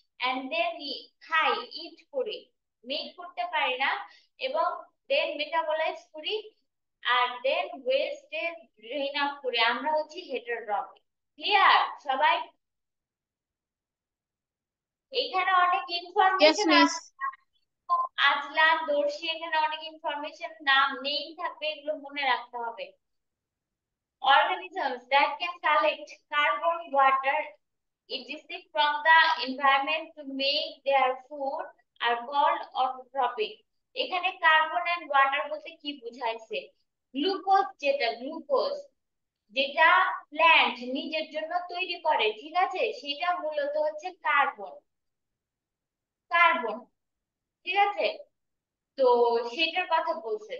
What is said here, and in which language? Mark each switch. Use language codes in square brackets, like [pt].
[bn] And then খাই, ইট করি, make করতে পারি না, এবং দেন মেটাবলাইজ করি, আর দেন ওয়েস্টে ড্রেন আউট করি। আমরা হচ্ছে হেটারোট্রপিক। ক্লিয়ার সবাই? এখানে অনেক [en] Yes, [bn] ইনফরমেশন [en] miss. [bn] আছে, আজলান, দর্শি, এখানে অনেক ইনফরমেশন, নাম নেই থাকবে, এগুলো মনে রাখতে হবে। [en] Organisms that can collect carbon, water, etc. from the environment to make their food are called autotrophic. [bn] এখানে কার্বন এন্ড ওয়াটার বলতে কি বুঝাইছে? গ্লুকোজ, যেটা প্ল্যান্ট নিজের জন্য তৈরি করে, ঠিক আছে, সেটা মূলত হচ্ছে কার্বন। কার্বন, ঠিক আছে? তো সেটার কথা বলছে।